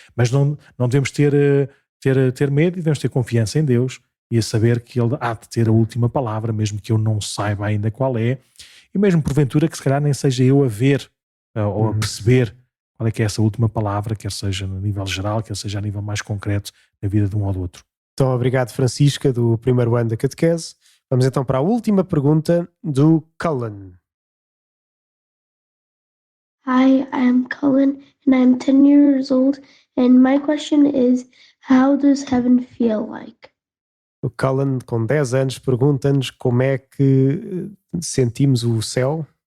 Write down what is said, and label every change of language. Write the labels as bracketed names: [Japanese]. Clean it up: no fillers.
[Portuguese] Mas não devemos ter medo, e devemos ter confiança em Deus e a saber que Ele há de ter a última palavra, mesmo que eu não saiba ainda qual é, e mesmo porventura que se calhar nem seja eu a ver ou a perceber qual é que é essa última palavra, quer seja no nível geral, quer seja a nível mais concreto na vida de um ou do outro. Então, obrigado, Francisca, do primeiro ano da catequese. Vamos então para a última pergunta do Cullen. [English] Hi, I'm Cullen and I'm 10 years old, and my question is, how does heaven feel like? [Portuguese] O Cullen, com 10 anos, pergunta-nos como é que sentimos o céu.